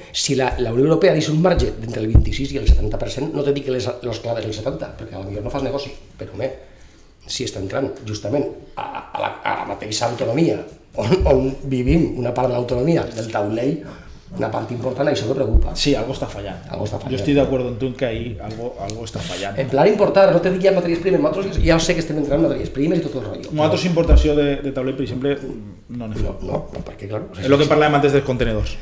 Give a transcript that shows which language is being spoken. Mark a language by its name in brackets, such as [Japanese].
[Catalan] Si la Unió Europea deixa un marge d'entre el 26 i el 70%, no te dic que los claves el 70%, perquè potser no fas negoci, però si està entrant justament a la mateixa autonomia on vivim, una part de l'autonomia del taulell, una part important, això me preocupa. [Spanish] Sí, algo está fallando. Yo estoy de acuerdo en tu que ahí algo está fallando. [Catalan] En plan importar, no te dic ja matèries primes, nosaltres ja sé que estem entrant en matèries primes i tot el rotllo. Nosaltres importació de taulell, per exemple, no n'hi fa. No, perquè, clar... És el que parlàvem antes dels contenedors.